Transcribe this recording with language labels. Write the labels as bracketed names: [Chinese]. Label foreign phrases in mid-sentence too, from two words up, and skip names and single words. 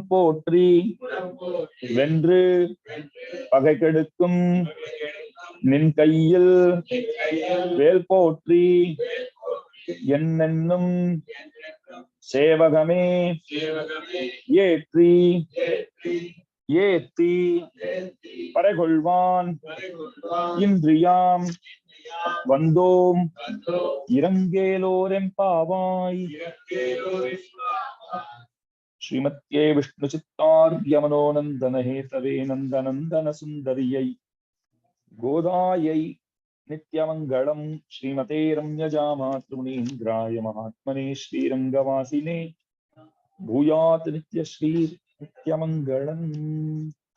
[Tamil] போற்றி வென்று பகை கெடுக்கும் நின் கையில் வேல் போற்றி என்னென்னும் சேவகமே ஏற்றி ஏத்தி பறைகொள்வான் இன்றியாம் வந்தோம் இரங்கேலோரெம்பாவாய்। [Sanskrit] श्रीमत्ये विष्णुचित्तार्यमनोनन्दन हेतवे नन्दनन्दन सुन्दर्यै गोदायै नित्यमङ्गलम्। श्रीमते रम्यजामातृमुनीन्द्राय महात्मने श्रीरङ्गवासिने भूयात् नित्यश्री नित्यमङ्गलम्।